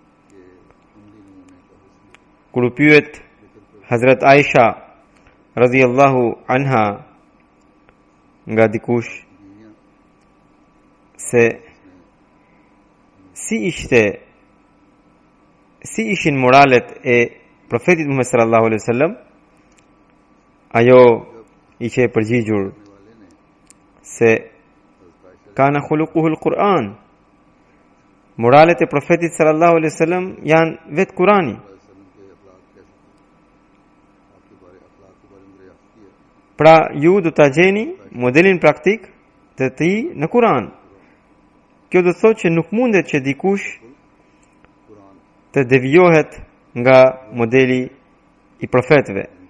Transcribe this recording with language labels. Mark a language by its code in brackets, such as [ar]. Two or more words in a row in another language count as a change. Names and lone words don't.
[sq] Kur u pyet Hazrat Aisha [ar] رضي الله عنها [sq] nga dikush se si ishin moralet e profetit Muhammed [ar] صلى الله عليه وسلم, [sq] ajo i që e përgjigjur se [ar] كان خلقه القرآن. [sq] Moralet e profetit [ar] صلى الله عليه وسلم [sq] janë vetë Kurani. Pra ju do ta gjeni modelin praktik të tij në Kur'an. Kjo do të thotë që nuk mundet që dikush të devijohet nga modeli i profetëve.